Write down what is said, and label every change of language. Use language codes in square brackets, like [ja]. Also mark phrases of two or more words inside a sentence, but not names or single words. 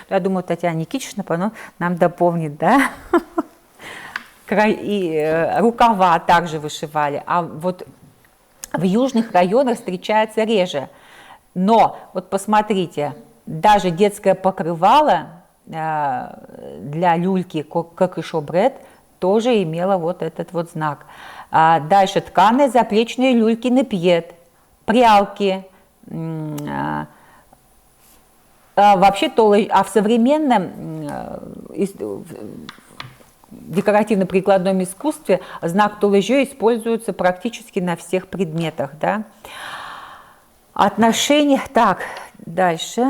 [ru] Я думаю, Татьяна Никитична нам дополнит, да, и рукава также вышивали, а вот в южных районах встречается реже, но вот посмотрите, даже детское покрывало для люльки кокышобред тоже имело вот этот вот знак. Дальше тканые заплечные люльки непьет, прялки. Вообще, в современном декоративно-прикладном искусстве знак Толежо используется практически на всех предметах. Да? Отношения... Так, дальше.